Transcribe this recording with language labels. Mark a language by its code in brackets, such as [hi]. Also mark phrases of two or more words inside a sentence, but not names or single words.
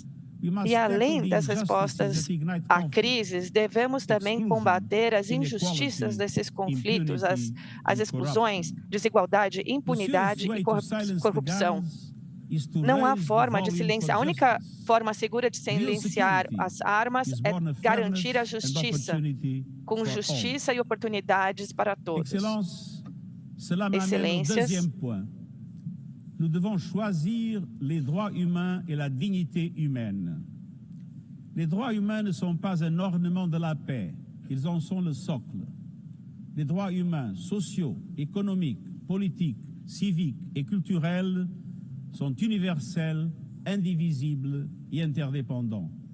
[pt] E além das respostas a crises, devemos também combater as injustiças desses conflitos, as exclusões, desigualdade, impunidade e corrupção. Não há forma de silenciar. A única forma segura de silenciar as armas é garantir a justiça, com justiça e oportunidades para todos. Excelências, [fr] nous devons choisir les droits humains et la dignité humaine. Les droits humains ne sont pas un ornement de la paix, ils en sont le socle. Les droits humains sociaux, économiques, politiques, civiques et culturels sont universels, indivisibles et interdépendants.